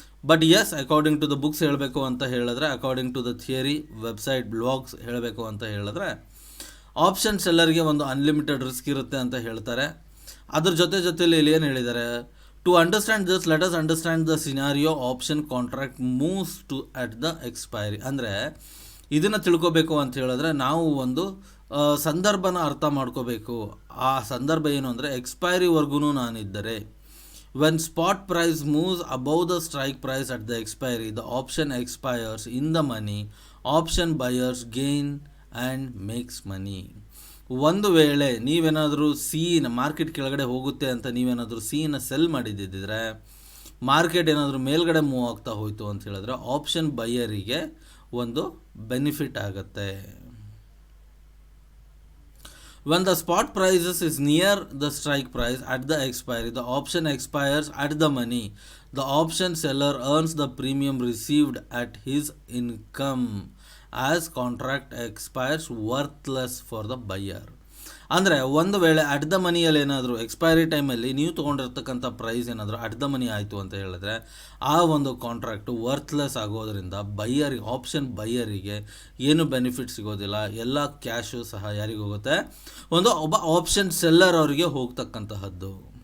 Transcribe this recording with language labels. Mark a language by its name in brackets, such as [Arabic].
[Kannada] But S, [English] according to the books [Kannada] ಹೇಳಬೇಕು ಅಂತ ಹೇಳಿದ್ರೆ, [English] according to the theory, [Kannada] website, blogs ಹೇಳಬೇಕು ಅಂತ ಹೇಳಿದ್ರೆ ಆಪ್ಷನ್ ಸೆಲ್ಲರ್ಗೆ ಒಂದು ಅನ್ಲಿಮಿಟೆಡ್ ರಿಸ್ಕ್ ಇರುತ್ತೆ ಅಂತ ಹೇಳ್ತಾರೆ. ಅದ್ರ ಜೊತೆಲಿ ಇಲ್ಲಿ ಏನು ಹೇಳಿದ್ದಾರೆ, [English] To understand this let us understand the scenario option contract moves to at the expiry. [Kannada] ಅಂದರೆ ಇದನ್ನು ತಿಳ್ಕೊಬೇಕು ಅಂತ ಹೇಳಿದ್ರೆ ನಾವು ಒಂದು ಸಂದರ್ಭನ ಅರ್ಥ ಮಾಡ್ಕೋಬೇಕು. ಆ ಸಂದರ್ಭ ಏನು ಅಂದರೆ ಎಕ್ಸ್ಪೈರಿವರೆಗೂ ನಾನಿದ್ದರೆ, [English] when spot price moves above the strike price at the expiry, the option expires in the money, option buyers gain and makes money. [Kannada] ಒಂದು ವೇಳೆ ನೀವೇನಾದರೂ ಮಾರ್ಕೆಟ್ ಕೆಳಗಡೆ ಹೋಗುತ್ತೆ ಅಂತ ನೀವೇನಾದರೂ ಸಿನ ಸೆಲ್ ಮಾಡಿದ್ದಿದ್ರೆ, ಮಾರ್ಕೆಟ್ ಏನಾದರೂ ಮೇಲ್ಗಡೆ ಮೂವ್ ಆಗ್ತಾ ಹೋಯಿತು ಅಂತ ಹೇಳಿದ್ರೆ ಆಪ್ಷನ್ ಬೈಯರಿಗೆ ಒಂದು ಬೆನಿಫಿಟ್ ಆಗುತ್ತೆ. [English] When the spot prices is near the strike price at the expiry, the option expires at the money. The option seller earns the premium received at his income as contract expires worthless for the buyer. [Kannada] ಅಂದರೆ ಒಂದು ವೇಳೆ [English] at the ಮನಿಯಲ್ಲಿ [Kannada] ಏನಾದರೂ expiry ಟೈಮಲ್ಲಿ ನೀವು ತೊಗೊಂಡಿರ್ತಕ್ಕಂಥ price ಏನಾದರೂ at the money ಆಯಿತು ಅಂತ ಹೇಳಿದ್ರೆ ಆ ಒಂದು ಕಾಂಟ್ರಾಕ್ಟು ವರ್ತ್ಲೆಸ್ ಆಗೋದರಿಂದ ಆಪ್ಷನ್ ಬೈಯರಿಗೆ ಏನು ಬೆನಿಫಿಟ್ ಸಿಗೋದಿಲ್ಲ. ಎಲ್ಲ ಕ್ಯಾಶು ಸಹ ಯಾರಿಗೆ ಹೋಗುತ್ತೆ, ಒಬ್ಬ ಆಪ್ಷನ್ ಸೆಲ್ಲರ್ ಅವರಿಗೆ ಹೋಗ್ತಕ್ಕಂತಹದ್ದು.